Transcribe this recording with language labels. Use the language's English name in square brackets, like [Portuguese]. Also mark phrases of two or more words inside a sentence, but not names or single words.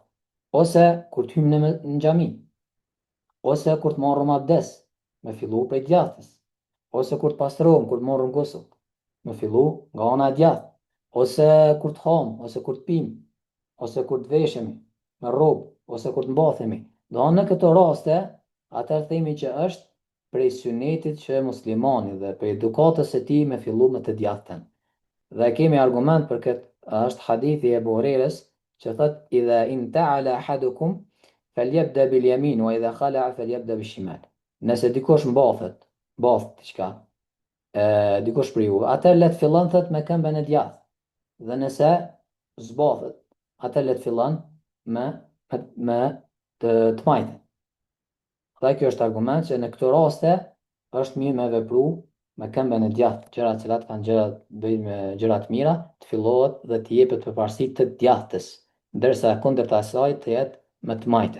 [Albanian] Ose kur të hymë në xhami, ose kur të marrëm abdes, me fillu prej djathtës, ose kur të pastrohem, kur të marrëm gusull, me fillu nga ana e djathtë, ose kur të ham, ose kur të pim, ose kur të veshemi me rrobë, ose kur të mbathemi. Do në këto raste, atëherë themi që është prej sunetit që muslimani dhe prej edukatës së tij me fillu me të djathtën. Dhe kemi argument për këtë, është hadithi e Abu Hurairës që thot [Arabic] إذا انتعل أحدكم فليبدأ باليمين وإذا خلع فليبدأ بالشمال. [Albanian] Nëse dikush bath diçka, dikush për ju, atë le të fillon thot me këmbën e djathtë. Dhe nëse zbathet, atë le të fillon me të majtën. Dhe kjo është argument që në këto raste është mirë me vepru me këmbën e djathtë, gjëra të cilat kanë gjëra të mira, të fillohet dhe të jepet përparësi të djathtës, ndërsa e kundërta e saj të jetë me të majtën.